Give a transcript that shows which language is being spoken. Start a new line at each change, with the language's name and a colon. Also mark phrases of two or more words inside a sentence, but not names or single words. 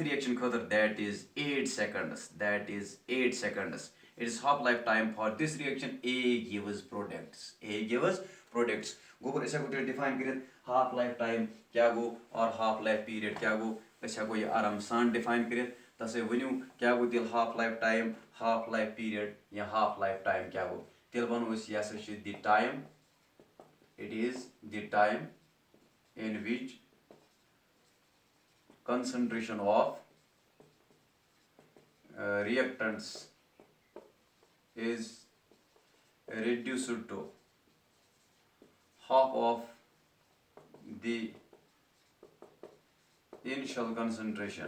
English: reaction خٲطرٕ that is 8 seconds it is half life time for this reaction A gives products
Kashmiri: گوٚبُر أسۍ ہٮ۪کو تیٚلہِ ڈِفاین کٔرِتھ
English: half life time
Kashmiri: کیٛاہ گوٚو اور
English: half life period
Kashmiri: کیٛاہ گوٚو أسۍ ہٮ۪کو یہِ آرام سان ڈِفاین کٔرِتھ تَسے ؤنِو کیٛاہ گوٚو تیٚلہِ ہاف
English: life time half life period یا half life time
Kashmiri: کیٛاہ گوٚو تیٚلہِ وَنو أسۍ یہِ ہسا چھِ
English: the time it is the time in which concentration of reactants is reduced to half of the initial concentration.